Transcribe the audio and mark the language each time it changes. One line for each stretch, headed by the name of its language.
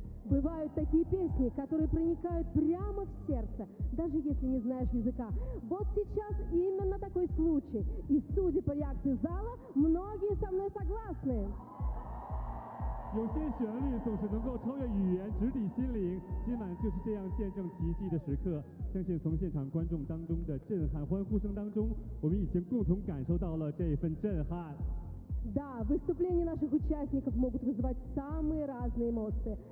Russian: Бывают такие песни, которые проникают прямо в сердце, даже если не знаешь языка. Вот сейчас именно такой случай. И судя по реакции зала, многие со мной согласны.
Chinese: 有些旋律总是能够超越语言，直抵心灵。今晚就是这样见证奇迹的时刻。相信从现场观众当中的震撼欢呼声当中，我们已经共同感受到了这份震撼。
Russian: Да, выступления наших участников могут вызывать самые разные эмоции.